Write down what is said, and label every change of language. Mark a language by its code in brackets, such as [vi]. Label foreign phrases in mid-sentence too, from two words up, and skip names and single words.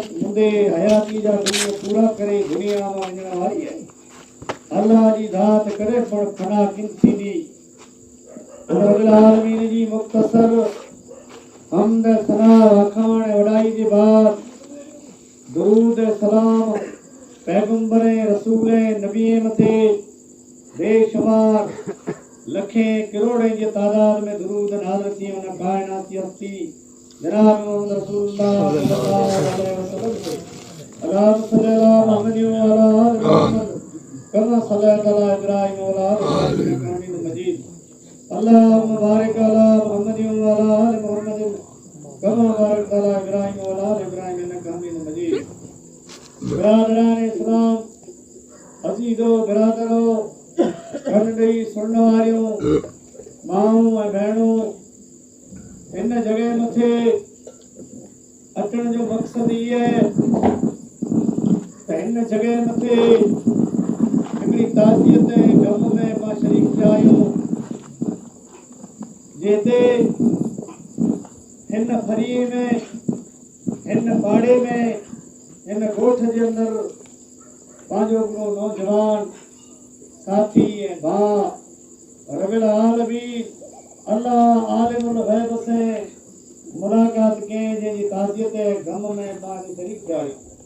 [sd] हूंदे हयाती जा दुनिया पूरा करे दुनिया में वञण वारी आहे अल्लाह जी ज़ात करे पण फना किन थींदी रब्बुल आलमीन जी मुख़्तसर हमद सना वखाण वॾाई जे बाद दुरूद सलाम पैगंबर रसूल नबी मथे बेशुमार लखें करोड़े जी तादाद में दुरूद नाज़िल थी उन कायनाती हस्ती [ar] جناب محمد رسول الله صلى الله عليه وسلم اللهم صل على محمد وعلى آل محمد كما صليت على إبراهيم وعلى آل إبراهيم حميد مجيد اللهم بارك على محمد وعلى آل محمد كما باركت على إبراهيم وعلى آل إبراهيم إنك حميد مجيد [sd] बिरादरान इस्लाम अज़ीज़ो बिरादरो कनडई सुनने वारियों माऊं ऐं भेणों इन जगह मथे अचण जो मक़सद ये है इन जगह मथे हिकिड़ी ताज़ियत गम में मां शरीक थिया आहियूं जिते हिन फरीअ में हिन पाड़े में हिन ॻोठ जे अंदर पंहिंजो हिकिड़ो नौजवान साथी ऐं भाउ रब्बुल आलमीन अल्लाह आलिमुल ग़ैब से मुलाकात कयईं जंहिंजी ताज़ियत गम में तव्हांखे शरीक थिया आहियूं